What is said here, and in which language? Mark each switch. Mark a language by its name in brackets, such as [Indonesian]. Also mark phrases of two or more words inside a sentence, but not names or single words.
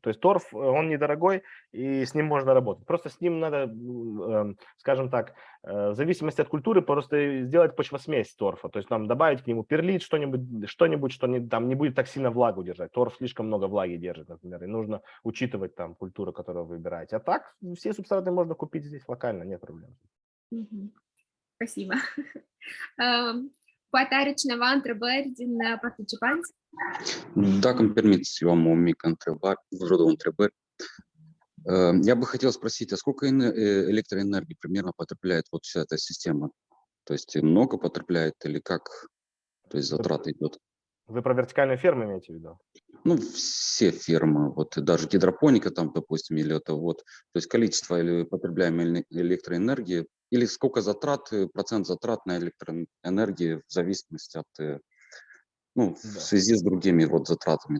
[Russian] То есть торф, он недорогой, и с ним можно работать. Просто с ним надо, скажем так, в зависимости от культуры, просто сделать почвосмесь торфа. То есть нам добавить к нему перлит, что-нибудь, что там не будет так сильно влагу держать. Торф слишком много влаги держит, например, и нужно учитывать там культуру, которую вы выбираете. А так все субстраты можно купить здесь локально, нет проблем. Spasiba. [Romanian] Poate are cineva întrebări din participanți? Dacă îmi permiți, eu am o mică întrebare, vreo două întrebări. [Russian] Я бы хотел спросить, а сколько электроэнергии примерно потребляет вот вся эта система? То есть много потребляет или как? То есть затраты идет? Вы про вертикальную ферму имеете в виду? Ну, все фермы, вот даже гидропоника там, допустим, или это вот, то есть количество или потребляемой электроэнергии, или сколько затрат, процент затрат на электроэнергию в зависимости от, ну, в связи с другими вот затратами.